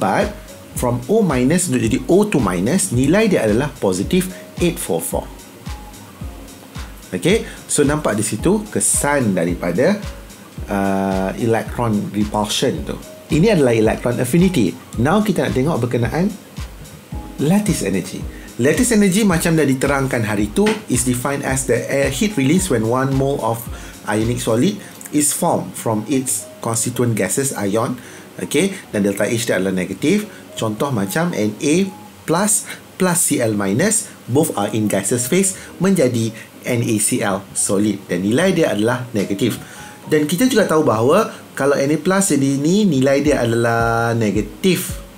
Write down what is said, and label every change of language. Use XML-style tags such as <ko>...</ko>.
<en>But from</en> <ms>O minus untuk jadi O2 minus, nilai dia adalah positif 844. Okay, so nampak di situ kesan daripada electron repulsion tu. Ini adalah electron affinity. Now kita nak tengok berkenaan lattice energy.</ms> <en>Lattice energy</en> <ms>macam dah diterangkan hari tu</ms> <en>is defined as the heat release when 1 mole of ionic solid is formed from its constituent gases ion.</en> <ms>Okay, dan delta H dia adalah negatif. Contoh macam Na plus Cl minus,</ms> <en>both are in gaseous phase,</en> <ms>menjadi NaCl solid dan nilai dia adalah negatif. Dan kita juga tahu bahawa kalau Na plus jadi ni, nilai dia adalah negatif.</ms>